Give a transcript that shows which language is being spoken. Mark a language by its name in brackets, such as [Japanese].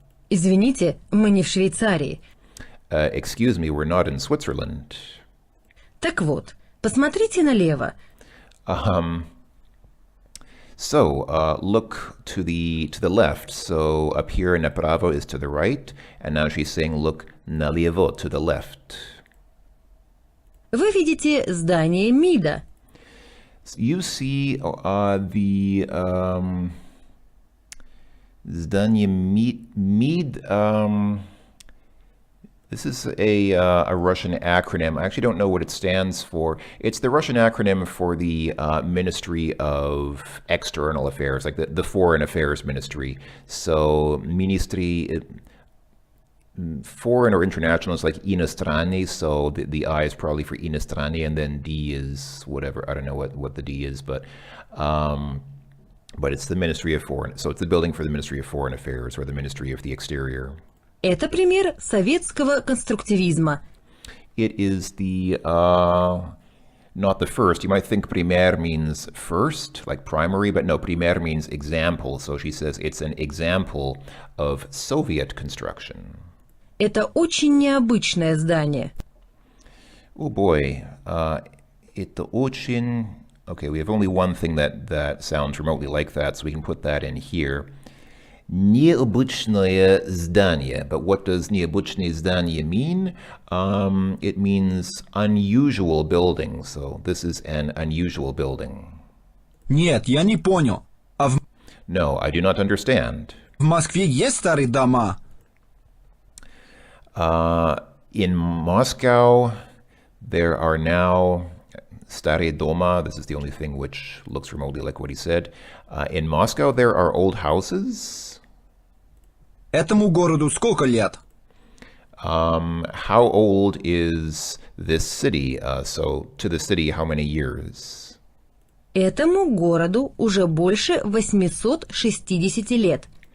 [Russian] Извините, мы не в Швейцарии. [English] Excuse me, we're not in Switzerland. [Russian] Так вот, посмотрите налево. [English] So look to the left. So up here, [Russian] направо [English] is to the right, and now she's saying look [Russian] налево, [English] to the left. [Russian] Вы видите здание МИДа. [English] You see the [Russian] здание МИД. [English] This is a Russian acronym. I actually don't know what it stands for. It's the Russian acronym for the Ministry of External Affairs, like the Foreign Affairs Ministry. So, Ministry, foreign or international is like иностранный, so the I is probably for иностранный, and then D is whatever. I don't know what the D is, but it's the Ministry of Foreign. So it's the building for the Ministry of Foreign Affairs or the Ministry of the Exterior. [Russian] Это пример советского конструктивизма. [English] It is the, not the first. You might think primer means first, like primary, but no, primer means example. So she says it's an example of Soviet construction. [Russian] Это очень необычное здание. [English] Oh boy, [Russian] это очень... [English] Okay, we have only one thing that sounds remotely like that, so we can put that in here. [Russian] Необычное здание. [English] But what does [Russian] необычное здание [English] mean? It means unusual building. So this is an unusual building. [Russian] Нет, я не понял. А в [English] No, I do not understand. [Russian] Москве есть старые дома? [English] In Moscow, there are now [Russian] Старые дома. [English] This is the only thing which looks remotely like what he said. In Moscow, there are old houses. [Russian] Этому городу сколько лет? [English] How old is this city? So, to the city, how many years? [Russian] Этому городу уже больше 860 лет.